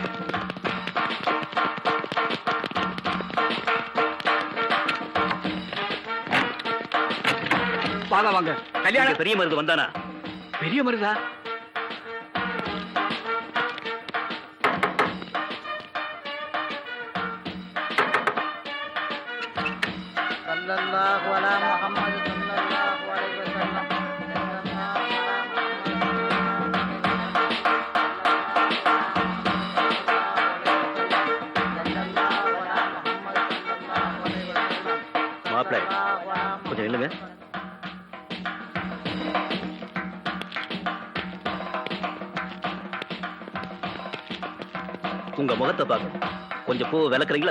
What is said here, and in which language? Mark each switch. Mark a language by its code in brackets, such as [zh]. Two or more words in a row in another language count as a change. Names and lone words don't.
[ta] வாங்க வாங்க. கல்யாணம் பெரிய மருது வந்தானா? பெரிய மருதா? [ar] صلى الله على محمد صلى الله عليه وسلم [ta] மாப்பிள்ளை கொஞ்சம் இல்லைங்க. உங்க முகத்தை பார்க்க கொஞ்சம் பூ விளக்குறீங்களா?